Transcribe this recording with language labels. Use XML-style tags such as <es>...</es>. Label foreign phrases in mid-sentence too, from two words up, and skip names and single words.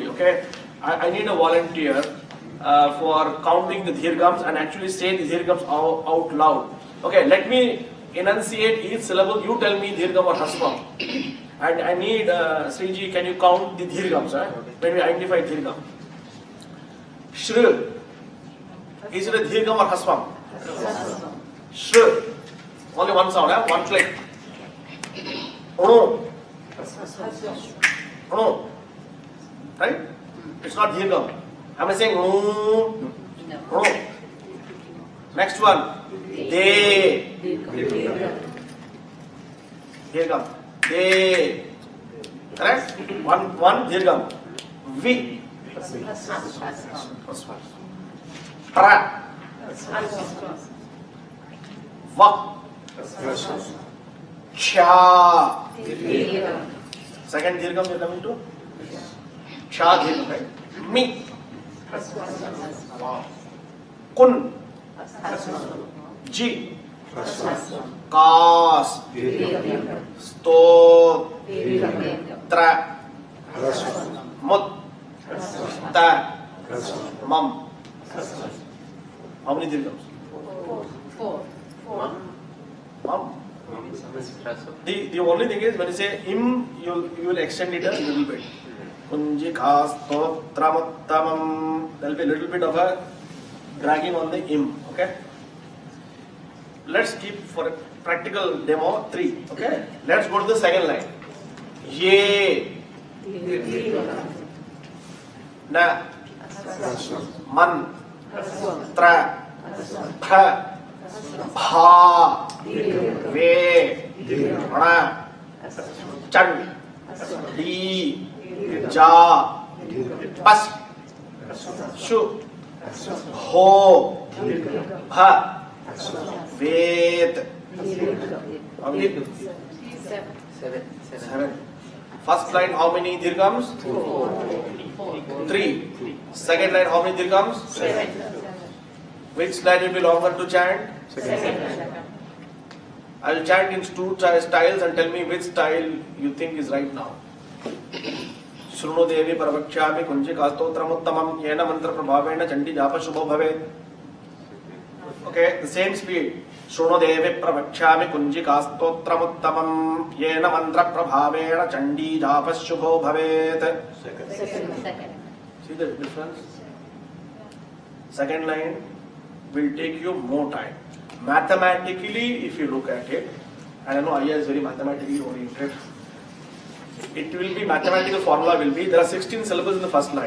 <en>Okay, I need a volunteer for counting the dhirgams and actually say the dhirgams out loud. Okay, let me enunciate each syllable. You tell me dhirgam or hasvam. And I need Sriji, can you count the dhirgams? When we identify dhirgam. Shree. Is it a dhirgam or hasvam? Shree. Only one sound, one click. Ono. Ono. Right? It's not dhirgam. Am I saying ono? No. Next one. De. Dhirgam. De. Correct? One dhirgam. Vi. Pra.</en> <sa>व. च.</sa> <en>Second dhirgam you're coming to? Cha dhirgam, right? Mi. Wow.</en> <sa>कुं. जि. कास्. स्तो. त्र. मुत्. Ta. Mam.</sa> <en>How many dhirgams? Four. Mom. The only thing is when you say im, you will extend it a little bit.</en> <sa>कुञ्जि कास् तोत्रमुत्तमम्.</sa> <en>There will be a little bit of a dragging on the im. Okay. let's keep for a practical demo 3. Okay? Let's go to the second line.</en> <sa>ये. न. मन्. त्र. थ. भ. वे. र. चन्. दि. ज. पस्. शु. हो. Bha. Ved.</sa> <en>How many? 7. First line, how many dirghams? 3. Second line, how many dirghams? 7. Which line will be longer to chant? I will chant in 2 styles and tell me which style you think is right now.</en> <sa>शृणु देवि प्रवक्ष्यामि कुञ्जिकास्तोत्रमुत्तमम् येन मन्त्र प्रभावेण चण्डी जप शुभो भवेत्.</sa> <en>Okay, the same speed.</en> <sa>शृणु देवि प्रवक्ष्यामि कुञ्जिकास्तोत्रमुत्तमम् येन मन्त्र प्रभावेण चण्डी जप शुभो भवेत्.</sa> <en>Second. See the difference? Second line will take you more time. Mathematically, if you look at it, and I know Iyers is very mathematically oriented, it will be, mathematical formula will be, there are 16 syllables in the first line.</en>